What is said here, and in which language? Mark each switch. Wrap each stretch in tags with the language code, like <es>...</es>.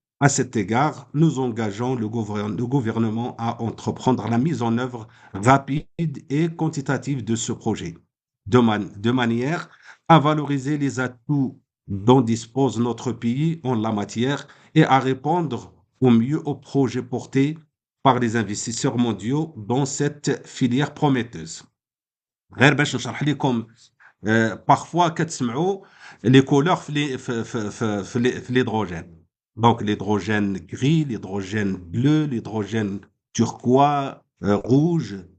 <fr>À cet égard, nous engageons le gouvernement à entreprendre la mise en œuvre rapide et quantitative de ce projet, de manière à valoriser les atouts dont dispose notre pays en la matière et à répondre au mieux aux projets portés par les investisseurs mondiaux dans cette filière prometteuse.</fr> <ar>غير باش نشرح لكم parfois كتسمعوا</ar> <fr>les couleurs</fr> <ar>في l'hydrogène.</ar> <fr>Donc l'hydrogène gris, l'hydrogène bleu, l'hydrogène turquoise, rouge.</fr>